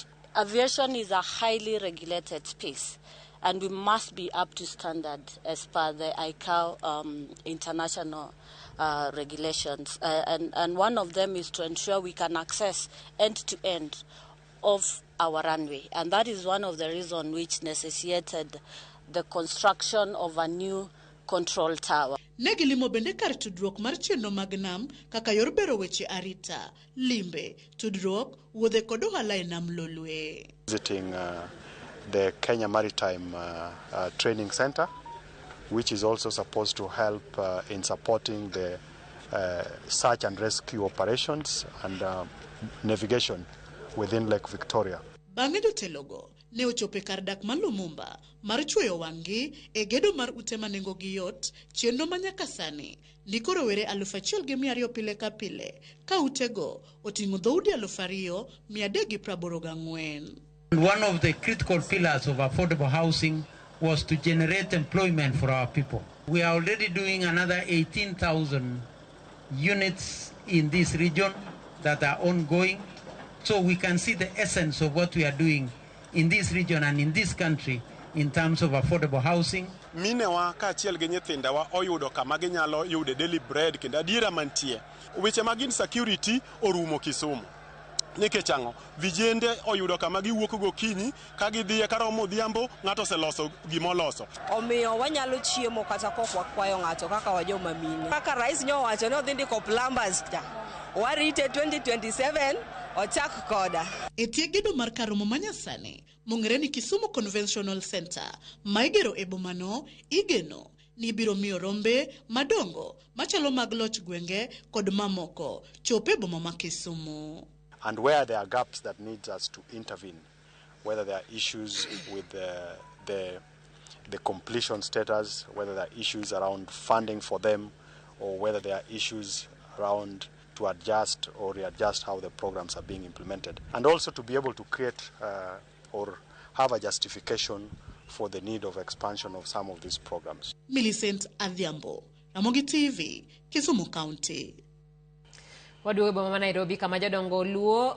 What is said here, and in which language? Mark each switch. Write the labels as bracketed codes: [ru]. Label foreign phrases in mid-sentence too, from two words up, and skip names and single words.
[en] Aviation is a highly regulated space, and we must be up to standard as per the ICAO international regulations. And one of them is to ensure we can access end-to-end of our runway. And that is one of the reasons which necessitated the construction of a new control tower. [luo] Negilimo bende kar tudruok mar chenro mag nam kaka yor bero weche arita, limbe, tudruok, wuodhe kod ohala e nam lolwe. [en] Visiting the Kenya Maritime Training Center, which is also supposed to help in supporting the search and rescue operations and navigation within Lake Victoria. [luo] Bang'e jotelogo ne ochope kar dak ma Lumumba mar chweyo wang'gi e gedo mar ute manengo gi yot, chenro manyaka sani ndiko rowere 1,200 pile ka pile ka utego oting'o dhoudi 2,384. [en] One of the critical pillars of affordable housing was to generate employment for our people. We are already doing another 18,000 units in this region that are ongoing. So we can see the essence of what we are doing in this region and in this country in terms of affordable housing. [luo] Minewa ka achiel gi nyithindewa oyudo kama ginyalo yude [en] daily bread [luo] kendo adiera mantie. Weche mag insecurity orumo Kisumu. Nikech ang'o, vijende oyudo kama giwuok gokinyi ka gidhiye karomo odhiambo ng'ato oseloso gimoloso. Omiyo wanyalo chiemo kata kok wakwayo ng'ato kaka wajoma mine. Kaka rais nyowacho ni odhi ndiko plumbers ta. Warite 2027 ochak koda. Etie gedo mar karomo manyasani mong'ere ni Kisumu Conventional Center maigero e bomano igeno ni biro miyo rombe madongo machalo mag loch gwenge kod mamoko chope boma ma Kisumu. [en] And where there are gaps that needs us to intervene, whether there are issues with the completion status, whether there are issues around funding for them, or whether there are issues around to adjust or readjust how the programs are being implemented. And also to be able to create or have a justification for the need of expansion of some of these programs. Millicent Adhiambo, Ramogi TV, Kisumu County. [luo] Waduwe boma Nairobi kama jodongo luo